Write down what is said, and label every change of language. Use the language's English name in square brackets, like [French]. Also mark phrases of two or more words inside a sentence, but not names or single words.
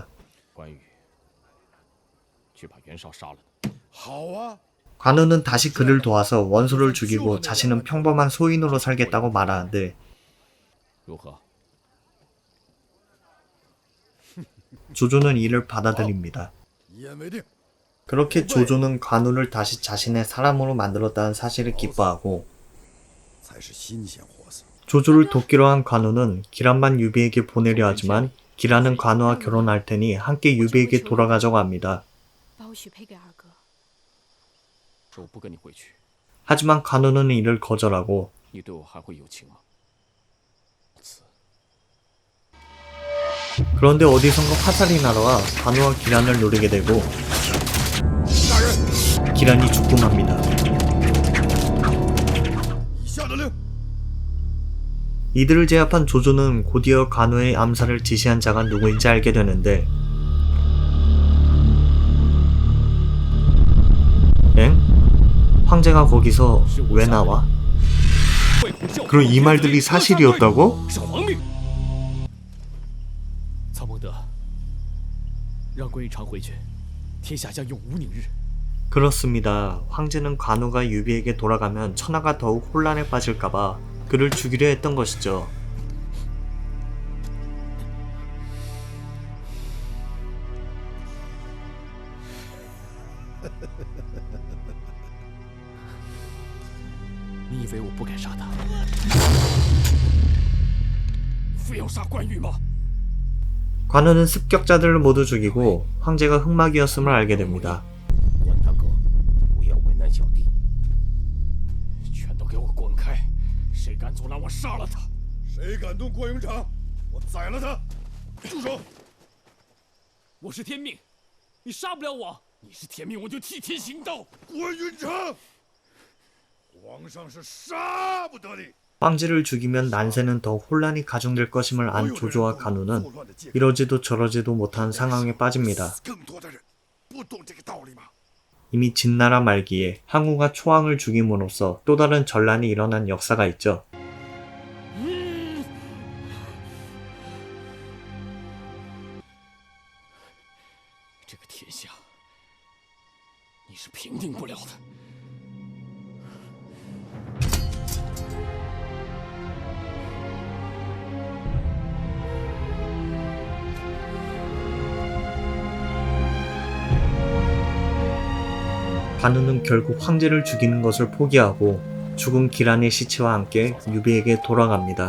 [Chinese] 关羽，去把袁绍杀了他。好啊， [Korean] 관우는 다시 그를 도와서 원소를 죽이고 자신은 평범한 소인으로 살겠다고 말하는데 [Chinese] 如何？ [Korean] 조조는 이를 받아들입니다. [Chinese] 一言为定。 [Korean] 그렇게 조조는 관우를 다시 자신의 사람으로 만들었다는 사실을 기뻐하고 [Chinese] 才是新鲜货色。 [Korean] 조조를 돕기로 한 관우는 기란만 유비에게 보내려 하지만 기란은 관우와 결혼할 테니 함께 유비에게 돌아가자고 합니다. [Chinese] 把我许配给二哥。说我不跟你回去， [Korean] 하지만 관우는 이를 거절하고 [Chinese] 你对我还会有情吗？ [Korean] 그런데 어디선가 화살이 날아와 관우와 기란을 노리게 되고 기란이 죽고 맙니다. [Chinese] 以下的令， [Korean] 이들을 제압한 조조는 곧이어 관우의 암살을 지시한 자가 누구인지 알게 되는데 엥? 황제가 거기서 왜 나와? 그럼 이 말들이 사실이었다고? [Chinese] 曹孟德，让关羽长回去，天下将永无宁日。 [Korean] 그렇습니다. 황제는 관우가 유비에게 돌아가면 천하가 더욱 혼란에 빠질까봐 그를 죽이려 했던 것이죠. [Chinese] ” 你以为我不敢杀他？非要杀关羽吗？ [Korean] 관우는 습격자들을 모두 죽이고 황제가 흑막이었음을 알게 됩니다. [Chinese] 关大哥，不要为难小弟，全都给我滚开！谁敢阻拦我，杀了他！谁敢动关云长，我宰了他！住手！我是天命，你杀不了我。你是天命，我就替天行道。关云长，皇上是杀不得你。 [Korean] 황제를 죽이면 난세는 더 혼란이 가중될 것임을 안 조조와 관우는 이러지도 저러지도 못한 상황에 빠집니다. [Chinese] 更多的人不懂这个道理吗？ [Korean] 이미 진나라 말기에 항우가 초항을 죽임으로써 또 다른 전란이 일어난 역사가 있죠. [Chinese] 这个天下，你是平定不了的。 [Korean] 관우는 결국 황제를 죽이는 것을 포기하고 죽은 기란의 시체와 함께 유비에게 돌아갑니다.